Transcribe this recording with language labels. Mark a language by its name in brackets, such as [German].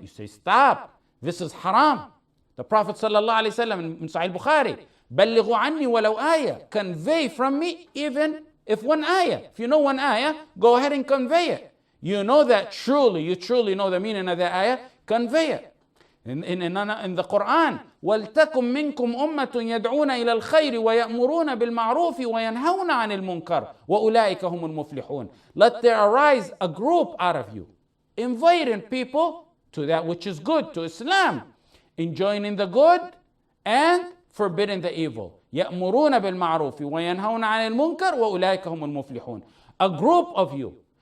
[English] You say stop, this is haram. The Prophet ﷺ in Sahih Bukhari, [Arabic] بَلِّغُوا عَنِّي وَلَوْ آيَةً, [English] convey from me even if one ayah. If you know one ayah, go ahead and convey it. You know that truly, you truly know the meaning of that ayah, convey it. In the Quran, [Arabic] وَلْتَكُمْ مِنْكُمْ أُمَّةٌ يَدْعُونَ إِلَى الْخَيْرِ وَيَأْمُرُونَ بِالْمَعْرُوفِ وَيَنْهَوْنَ عَنِ الْمُنْكَرِ وَأُولَٰئِكَ هُمُ الْمُفْلِحُونَ. [English] Let there arise a group out of you, inviting people to that which is good, to Islam, enjoining the good and forbidding the evil. [Arabic] يَأْمُرُونَ بِالْمَعْرُوفِ وَيَنْهَوْنَ عَنِ الْمُنْكَرِ وَأُولَٰئِكَ هُمُ الْمُفْلِحُونَ. [English] A group of you.